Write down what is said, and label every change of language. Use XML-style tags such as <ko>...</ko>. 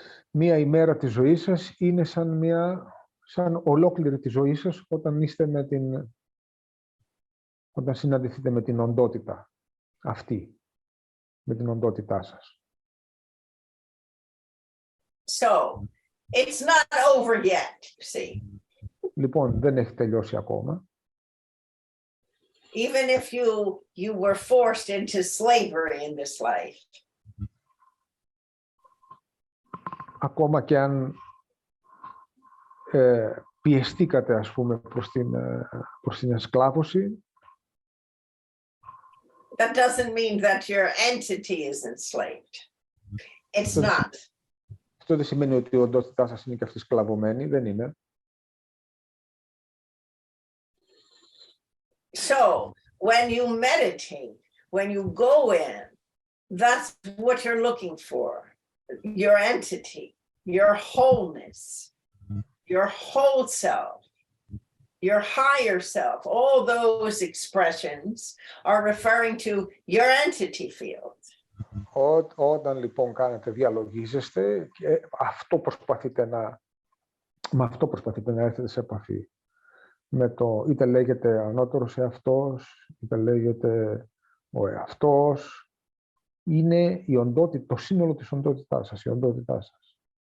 <el>Μία ημέρα της ζωής σας είναι σαν ολόκληρη τη ζωή σας όταν συναντηθείτε με την οντότητα αυτή, με την οντότητά σας.</el> <en>So, it's not over yet, you see.</en> <el>Λοιπόν, δεν έχει τελειώσει ακόμα.</el> <en>even if you were forced into slavery in this life.</en> <el>Ακόμα και αν πιεστήκατε, ας πούμε, προς την εσκλάβωση,</el> <en>That doesn't mean that your entity is enslaved. It's not.</en> <el>αυτό δεν σημαίνει ότι η οντότητά σας είναι και αυτή σκλαβωμένη, δεν είναι.</el> <en>So when you meditate, when you go in, that's what you're looking for. Your entity, your wholeness, your whole self, your higher self. All those expressions are referring to your entity field.</en> <el>Όταν λοιπόν κάνετε, διαλογίζεστε, και με αυτό προσπαθείτε να έρθετε σε επαφή. Με το είτε λέγεται ανώτερος εαυτός, είτε λέγεται ο εαυτός, είναι η οντότητα, το σύνολο της οντότητάς σας, η οντότητά σας.</el>